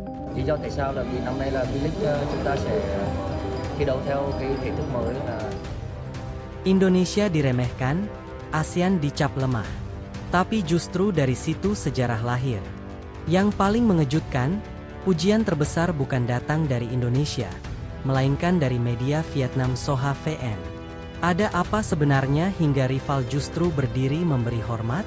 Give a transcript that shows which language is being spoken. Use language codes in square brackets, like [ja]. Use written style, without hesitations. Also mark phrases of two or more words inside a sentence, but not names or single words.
[vi] Lý do tại sao là vì năm nay là V-League chúng ta sẽ thi đấu theo cái thể thức mới là [id] Indonesia diremehkan, ASEAN dicap lemah. Tapi justru dari situ sejarah lahir. Yang paling mengejutkan, pujian terbesar bukan datang dari Indonesia, melainkan dari media Vietnam Soha VN. Ada apa sebenarnya hingga rival justru berdiri memberi hormat?